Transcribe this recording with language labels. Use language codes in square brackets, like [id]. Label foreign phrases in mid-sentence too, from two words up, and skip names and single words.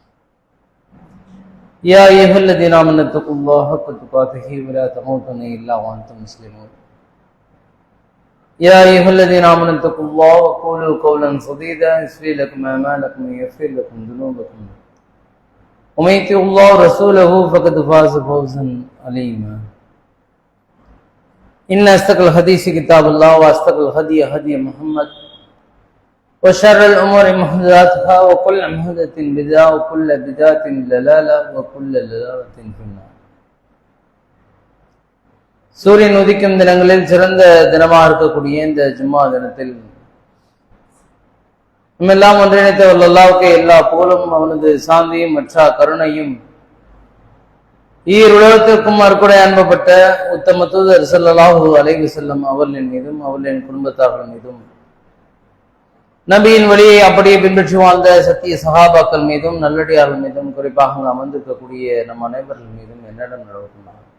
[ar] يا أيها الذين آمنوا اتقوا الله حق تقاته ولا تموتن إلا وأنتم مسلمون يا أيها الذين آمنوا اتقوا الله وقولوا قولا سديدا يصلح لكم أعمالكم ويغفر لكم ذنوبكم ومن يطع الله ورسوله فقد فاز فوزا عظيما إن أصدق الحديث كتاب الله وأصدق الهدي هدي محمد وشر الأمور محدثاتها وكل محدثة بدعة وكل بدعة ضلالة وكل ضلالة في النار. [ta] சூரியன் உதிக்கும் தினங்களில் சிறந்த தினமாக இருக்கக்கூடிய இந்த ஜும்மா தினத்தில் நம்மெல்லாம் ஒன்றிணைத்த அல்லாஹ்வுக்கு எல்லா புகழும் அவனது சாந்தியும் மற்ற கருணையும் உலகத்திற்கும் அற்கொடை அன்பப்பட்ட உத்தம தூதர் [ar] صلى الله عليه وسلم [ta] அவர்களின் மீதும் அவர்களின் குடும்பத்தார்கள் மீதும் நபியின் வழியை அப்படியே பின்பற்றி வாழ்ந்த சத்திய சஹாபாக்கள் மீதும் நல்லடியார்கள் மீதும் குறிப்பாக அமர்ந்திருக்கக்கூடிய நம் அனைவர்கள் மீதும் என்னிடம் நடக்கின்றார்.